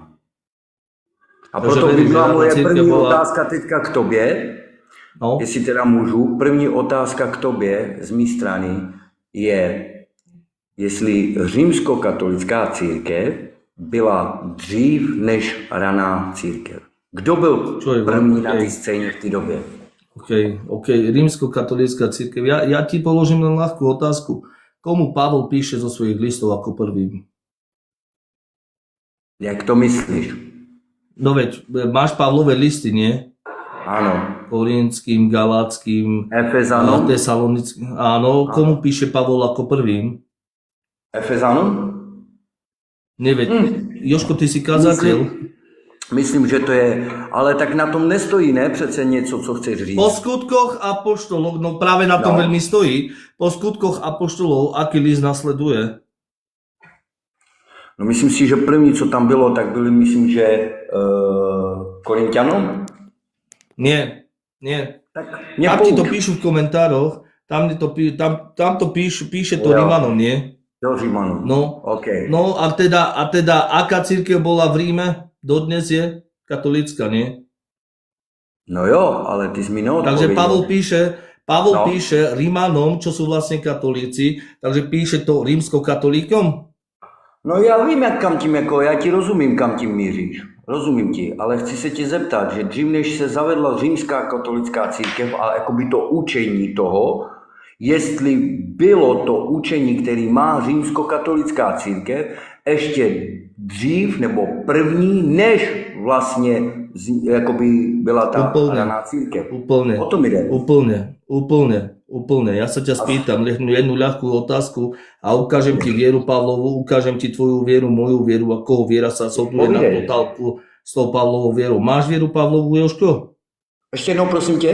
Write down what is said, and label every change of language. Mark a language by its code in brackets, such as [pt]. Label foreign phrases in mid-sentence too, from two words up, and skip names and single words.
[cs] A proto by byla moje první otázka teďka k tobě, jestli teda můžu. První otázka k tobě z mé strany je, jestli římskokatolická církev byla dřív než raná církev. Kdo byl první na té scéně v té době? OK. [sk] Rímskokatolícka církev. Ja ti položím len ľahkú otázku. Komu Pavol píše zo svojich listov ako prvý? [cs] Jak to myslíš? [sk] No veď, máš Pavlové listy, nie? Áno. Korintským, Galackým, Efezanom. Tesalonickým. Áno, komu píše Pavol ako prvým? Efezanom? Neveď. Jožko, ty si kazateľ. [cs] Myslím, že to je, ale tak na tom nestojí, ne? Přece něco, co chceš říct. [sk] Po skutkoch apoštolov, no práve na tom veľmi stojí, po skutkoch apoštolov, aký list nasleduje? [cs] No myslím si, že první, co tam bylo, tak byli, myslím, že Korinťanom? [sk] Nie. Tak tam ti to píšu v komentároch, tam to píše to Rímanom, nie? Jo, Rímanom. No, okay. No a teda aká církev bola v Ríme? Dodnes je katolícka, nie? [cs] No jo, ale ty jsi mi neodpovedal. [sk] Takže Pavol píše Rímanom, čo sú vlastne katolíci, takže píše to rímskokatolíkom? [cs] No já vím, kam tím, jako já ti rozumím, kam tím míříš. Rozumím ti, ale chci se tě zeptat, že dřív než se zavedla římská katolická církev a jakoby to učení toho, jestli bylo to učení, který má římskokatolická církev, ještě dřív nebo první, než vlastně jakoby byla ta raná církev. [sk] Úplne. [cs] O tom jde. Úplne. [sk] Ja sa ťa spýtam jednu ľahkú otázku a ukážem ti vieru Pavlovu, ukážem ti tvoju vieru, moju vieru a koho viera sa soduje na totálku s tou Pavlovou vierou. Máš vieru Pavlovu, Jožko? [cs] Ještě jednou, prosím tě.